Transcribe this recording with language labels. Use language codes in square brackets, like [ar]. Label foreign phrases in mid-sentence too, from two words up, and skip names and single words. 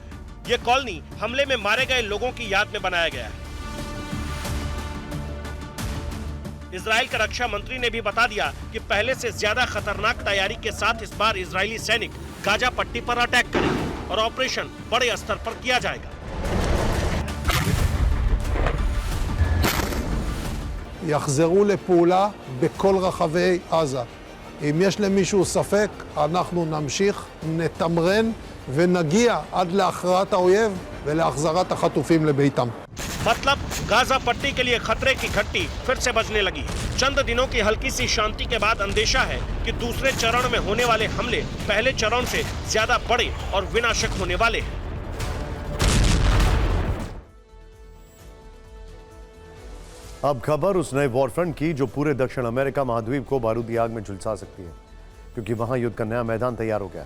[hi] ये कॉलोनी हमले में मारे गए लोगों की याद में बनाया गया है। इजराइल के रक्षा मंत्री ने भी बता दिया कि पहले से ज्यादा खतरनाक तैयारी के साथ इस बार इजरायली सैनिक गाजा पट्टी पर अटैक करेंगे और ऑपरेशन बड़े स्तर पर किया जाएगा। [he] יחזרו לפעולה בכל רחבי עזה. אם יש למישהו ספק, אנחנו נמשיך, נתמרן ונגיע עד להכרעת האויב ולהחזרת החטופים לביתם. [hi] मतलब गाजा पट्टी के लिए खतरे की घंटी फिर से बजने लगी है। चंद दिनों की हल्की सी शांति के बाद अंदेशा है कि दूसरे चरण में होने वाले हमले पहले चरण से ज्यादा बड़े और विनाशक होने वाले हैं। अब खबर उस नए वॉरफ्रंट की जो पूरे दक्षिण अमेरिका महाद्वीप को बारूदी आग में झुलसा सकती है, क्योंकि वहां युद्ध का नया मैदान तैयार हो गया।